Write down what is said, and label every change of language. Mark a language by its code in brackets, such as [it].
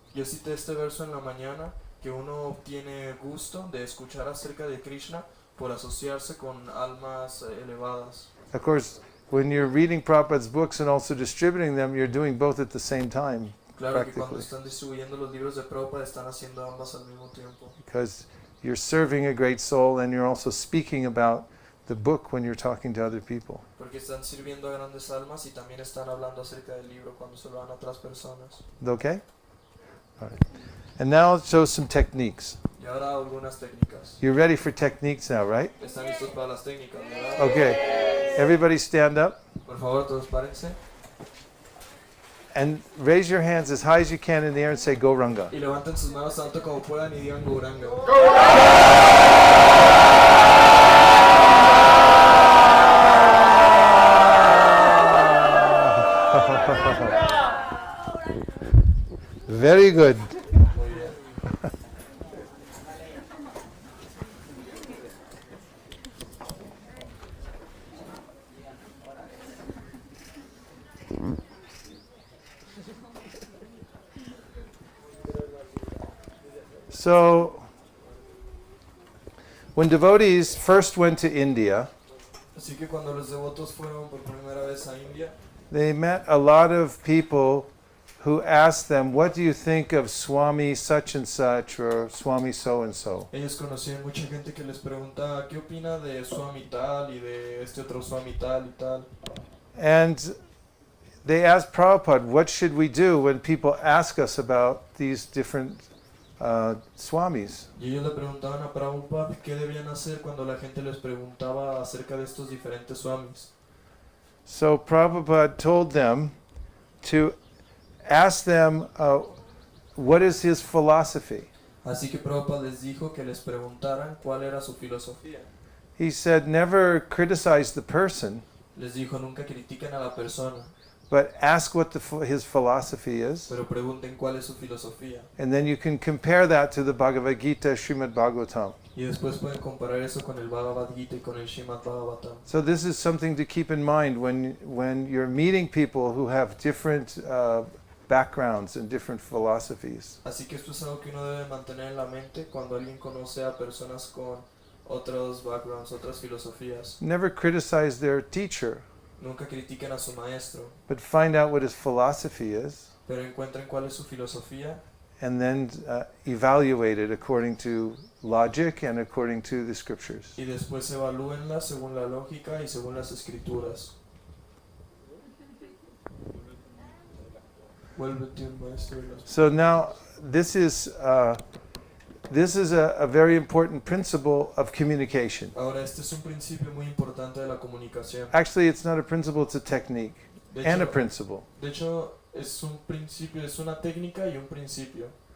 [es] Yo cité este verso en la mañana, que uno obtiene gusto de escuchar acerca de Krishna por asociarse con almas elevadas. [en] Of course, when you're reading Prabhupada's books and also distributing them, you're doing both at the same time, [es] Claro que cuando [en] practically, [es] están distribuyendo los libros de Prabhupada están haciendo ambas al mismo tiempo. [en] because you're serving a great soul and you're also speaking about the book when you're talking to other people. [es] Porque están sirviendo a grandes almas y también están hablando acerca del libro cuando se lo dan a otras personas. [en] Okay? All right. And now I'll show some techniques. [es] Y ahora algunas técnicas. [en] You're ready for techniques now, right? [es] ¿Están listos para las técnicas, verdad? [en] Okay. Everybody stand up [es] Por favor, todos párense [en] and raise your hands as high as you can in the air and say Go Ranga. [es] y levanten sus manos tanto como puedan y digan Gauranga. [en] Very good. [es] Muy bien. [en] So, when devotees first went to India, [es] Así que cuando los devotos fueron por primera vez a India, [en] they met a lot of people who asked them, what do you think of Swami such and such or Swami so and so? [es] ellos conocían mucha gente que les preguntaba qué opina de Swami tal y de este otro Swami tal y tal. [en] And they asked Prabhupada, what should we do when people ask us about these different Swamis? [es] Y ellos le preguntaban a Prabhupada qué debían hacer cuando la gente les preguntaba acerca de estos diferentes Swamis. [en] So Prabhupada told them to ask them what is his philosophy. [es] Así que Prabhupada les dijo que les preguntaran cuál era su filosofía. [en] He said, never criticize the person, [es] Les dijo nunca critiquen a la persona, [en] but ask what his philosophy is. [es] pero pregunten cuál es su filosofía. [en] And then you can compare that to the Bhagavad Gita, Srimad Bhagavatam. [es] Y después pueden comparar eso con el Bhagavad Gita y con el Srimad Bhagavatam. [en] So this is something to keep in mind when you're meeting people who have different backgrounds and different philosophies. [es] Así que esto es algo que uno debe mantener en la mente cuando alguien conoce a personas con otros backgrounds, otras filosofías. [en] Never criticize their teacher, [es] Nunca critiquen a su maestro, [en] but find out what his philosophy is, [es] pero encuentren cuál es su filosofía [en] and then evaluate it according to logic and according to the scriptures. [es] y después evalúenla según la lógica y según las escrituras. Vuélvete un maestro de las... [en] So now this is a very important principle of communication. [es] Ahora, este es un principio muy importante de la comunicación. [en] Actually, it's not a principle, it's a technique [es] De [en] and a [es] hecho, [en] principle. [es] de hecho, es un principio, es una técnica y un principio.